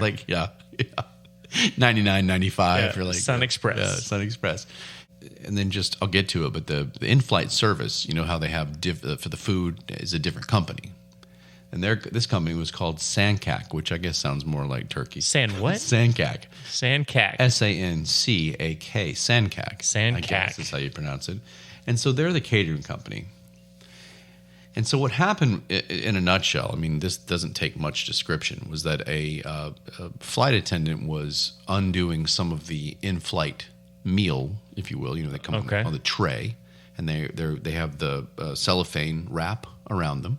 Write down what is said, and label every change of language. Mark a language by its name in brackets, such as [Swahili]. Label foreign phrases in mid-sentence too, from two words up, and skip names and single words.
[English] Like, yeah. $99.95 for like Sun Express. Yeah, Sun Express. And then I'll get to it, but the in-flight service, you know how they have for the food is a different company. And this company was called Sancak, which I guess sounds more like turkey. What? Sancak. Sancak. Sancak. Sancak. I guess is how you pronounce it. And so they're the catering company. And so what happened, in a nutshell, I mean, this doesn't take much description, was that a flight attendant was undoing some of the in-flight meal, if you will. You know, they come on the tray, and they have the cellophane wrap around them.